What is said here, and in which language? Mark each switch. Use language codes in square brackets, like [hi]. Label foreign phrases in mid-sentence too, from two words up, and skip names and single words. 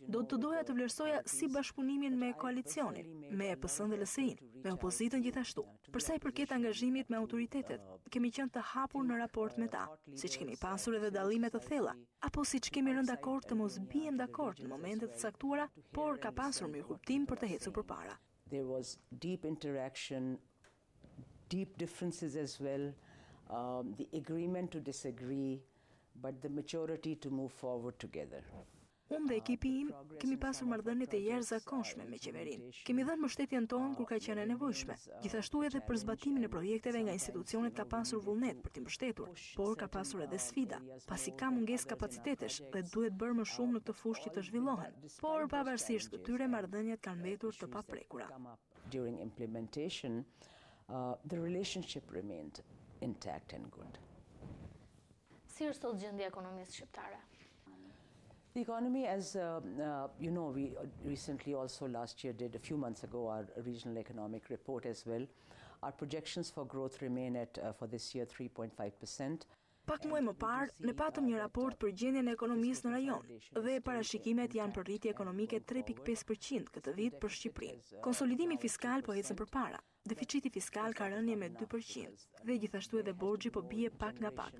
[sq] Do të doja të vlerësoja si bashkëpunimin me koalicionin, me PS-n dhe LSI-n, me opozitën gjithashtu. Për sa I përket angazhimit me autoritetet, kemi qenë të hapur në raport me ta, siç kemi pasur edhe dallime të thella, apo siç kemi rënë dakord të mos bijem dakord në momentet të caktuara, por ka pasur mirëkuptim për të ecur përpara. [en] There was deep interaction, deep differences as well, the agreement to disagree, but the maturity to move forward together. [sq] Unë dhe ekipi im kemi pasur marrëdhënie të jashtëzakonshme me qeverinë. Kemi dhënë mbështetjen tonë kur ka qenë e nevojshme. Gjithashtu edhe për zbatimin e projekteve nga institucionet ka pasur vullnet për t'i mbështetur, por ka pasur edhe sfida, pasi ka mungesë kapacitetesh dhe duhet bërë më shumë në këtë fushë që të zhvillohen. Por pavarësisht këtyre marrëdhëniet kanë mbetur të paprekura. [en] during implementation, the relationship remained intact and good. [sq] Si është sot gjendja e ekonomisë shqiptare? [en] The economy, as you know, we recently also last year did, a few months ago, our regional economic report as well. Our projections for growth remain at, for this year, 3.5%. [sq] Pak muaj më parë, ne patëm një raport për gjendjen e ekonomisë në rajon dhe parashikimet janë për rritje ekonomike 3.5% këtë vit për Shqipërinë. Konsolidimi fiskal po ecën përpara. Deficiti fiskal ka rënje me 2% dhe gjithashtu edhe borxhi po bie pak nga pak.